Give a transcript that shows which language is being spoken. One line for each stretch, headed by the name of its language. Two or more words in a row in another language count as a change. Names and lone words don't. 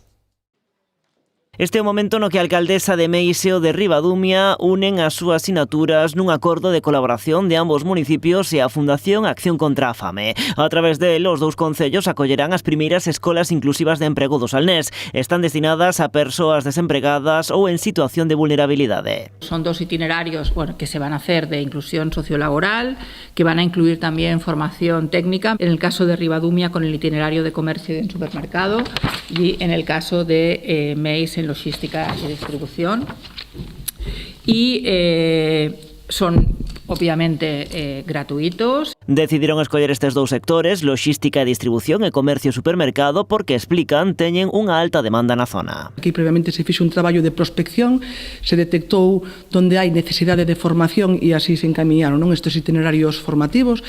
Galician: Este é o momento no que a alcaldesa de Meis e o de Ribadumia unen as súas sinaturas nun acordo de colaboración de ambos municipios e a Fundación Acción contra a Fame. A través del, os dous concellos acollerán as primeiras escolas inclusivas de emprego do Salnés. Están destinadas a persoas desempregadas ou en situación de vulnerabilidade.
Spanish: Son 2 itinerarios que se van a hacer de inclusión sociolaboral, que van a incluir también formación técnica, en el caso de Ribadumia con el itinerario de comercio y de supermercado y en el caso de Meis en logística y distribución. Y son obviamente gratuitos.
Galician: Decidiron escoller estes dous sectores, logística e distribución e comercio e supermercado, porque explican teñen unha alta demanda na zona. Aquí previamente se fixo un traballo de prospección, se detectou onde hai necesidade de formación e así se encamiñaron estes itinerarios formativos.